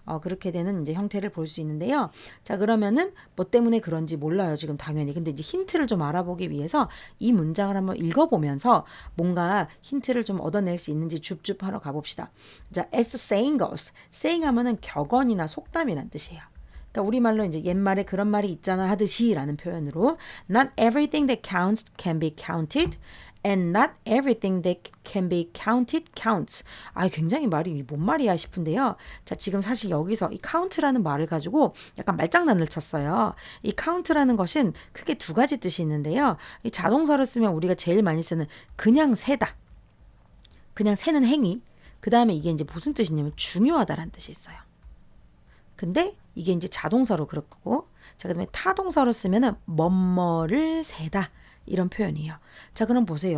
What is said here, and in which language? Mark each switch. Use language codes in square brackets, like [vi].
[ko] 그렇게 되는 이제 형태를 볼 수 있는데요. 자, 그러면은 뭐 때문에 그런지 몰라요, 지금 당연히. 근데 이제 힌트를 좀 알아보기 위해서 이 문장을 한번 읽어보면서 뭔가 힌트를 좀 얻어낼 수 있는지 줍줍하러 가봅시다. [en] 자, as the saying goes. [ko] saying 하면은 격언이나 속담이란 뜻이에요. 그러니까 우리말로 이제 옛말에 그런 말이 있잖아 하듯이 라는 표현으로 [en] Not everything that counts can be counted and not everything that can be counted counts. [ko] 굉장히 말이 뭔 말이야 싶은데요. 자, 지금 사실 여기서 이 count라는 말을 가지고 약간 말장난을 쳤어요. 이 count라는 것은 크게 두 가지 뜻이 있는데요. 이 자동사로 쓰면 우리가 제일 많이 쓰는 그냥 세다. 그냥 세는 행위. 그 다음에 이게 이제 무슨 뜻이냐면 중요하다라는 뜻이 있어요. 근데 이게 이제 자동사로 그렇고 자, 그다음에 타동사로 쓰면은 뭐뭐를 세다 이런 표현이에요. 자, 그럼 보세요.